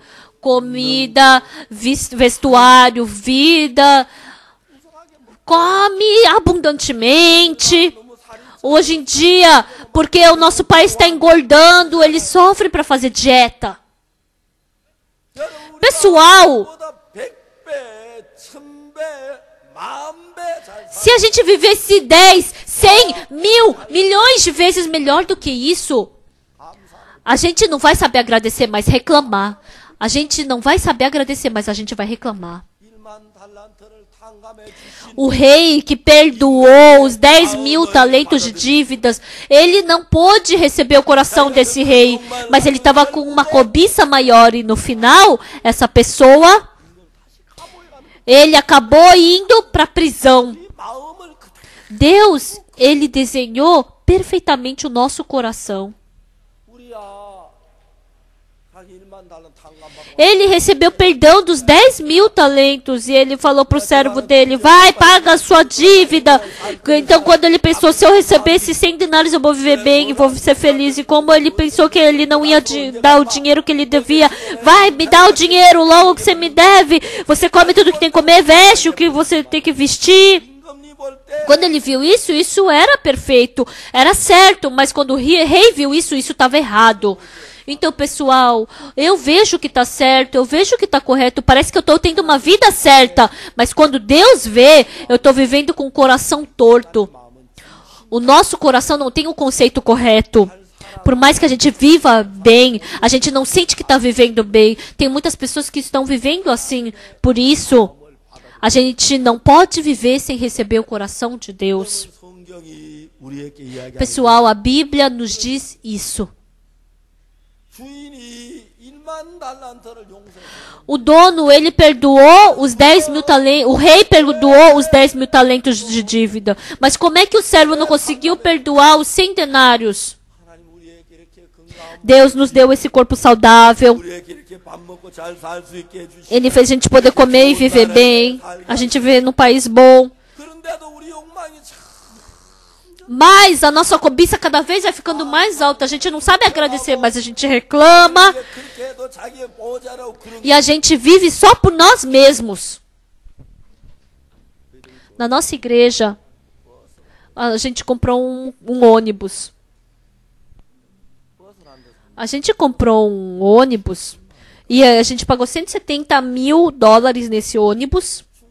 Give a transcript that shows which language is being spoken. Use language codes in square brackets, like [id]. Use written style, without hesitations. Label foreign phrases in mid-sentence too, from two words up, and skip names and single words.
[pt] Comida, vestuário, vida, come abundantemente. Hoje em dia, porque o nosso país está engordando, eles sofrem para fazer dieta. Pessoal, [ko] 보다 100배, 1000배, 10,000배 잘 [pt] se a gente vivesse 10, 100, 1.000, milhões de vezes melhor do que isso, a gente não vai saber agradecer, mas reclamar. A gente não vai saber agradecer, mas a gente vai reclamar. [ko] 1만 달란트를 탕감해 주신 [pt] O rei que perdoou os 10.000 talentos de dívidas, ele não pôde receber o coração desse rei, mas ele estava com uma cobiça maior e no final, essa pessoa, ele acabou indo para a prisão. [ko] 이 마음을 그대로 [pt] Deus, ele desenhou perfeitamente o nosso coração. [ko] 우리야 자기 1만 달란 탕감받고 [pt] Ele recebeu perdão dos 10.000 talentos e ele falou para o servo dele, vai, paga a sua dívida. Então quando ele pensou, se eu recebesse 100 denários eu vou viver bem e vou ser feliz. E como ele pensou que ele não ia dar o dinheiro que ele devia, vai, me dá o dinheiro logo que você me deve. Você come tudo que tem que comer, veste o que você tem que vestir. [ko] 임금님 볼 때 [pt] Quando ele viu isso, isso era perfeito, era certo. Mas quando o rei viu isso, isso estava errado. Então, pessoal, eu vejo que está certo, eu vejo que está correto, parece que eu estou tendo uma vida certa, mas quando Deus vê, eu estou vivendo com o coração torto. O nosso coração não tem o conceito correto. Por mais que a gente viva bem, a gente não sente que está vivendo bem. Tem muitas pessoas que estão vivendo assim. Por isso, a gente não pode viver sem receber o coração de Deus. [ko] 성경이 우리에게 이야기하는 [pt] Pessoal, a Bíblia nos diz isso. [ko] 주인이 1만 달란트를 용서했어요. [pt] O dono, ele perdoou os 10.000 talentos, o rei perdoou os 10.000 talentos de dívida. Mas como é que o servo não conseguiu perdoar os 100 denários? [ko] 하나님 우리에게 이렇게 건강 [pt] Deus nos deu esse corpo saudável. [ko] 우리에게 이렇게 밥 먹고 잘 살 수 있게 해주시고 [pt] Ele fez a gente poder comer e viver bem. A gente vive num país bom. [ko] 그런데도 우리 욕망이 참 [pt] Mas a nossa cobiça cada vez vai ficando mais alta. A gente não sabe agradecer, mas a gente reclama. [ko] 그렇게 해도 자기의 보호자라고 그런 [pt] E a gente vive só por nós mesmos. Na nossa igreja, a gente comprou um ônibus. A gente comprou um ônibus e a gente pagou $170.000 nesse ônibus.